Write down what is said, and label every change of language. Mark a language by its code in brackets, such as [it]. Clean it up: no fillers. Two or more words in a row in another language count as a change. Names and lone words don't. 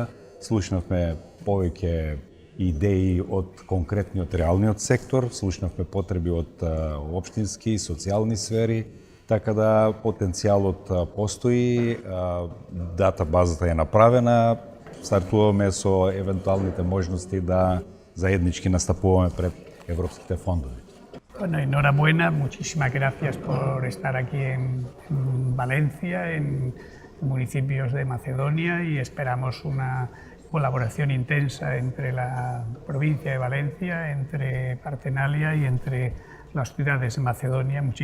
[mk] Слушнавме повеќе идеи од конкретниот реалниот сектор, слушнавме потреби од општински и социјални сфери, така да потенцијалот постои, дата базата е направена, стартуваме со евентуалните можности да заеднички настапуваме пред европските фондови. [es] Bueno, enhorabuena, muchísimas gracias por estar aquí en Valencia, en municipios de Macedonia, y esperamos una colaboración intensa entre la provincia de Valencia, entre Partenalia y entre las ciudades de Macedonia.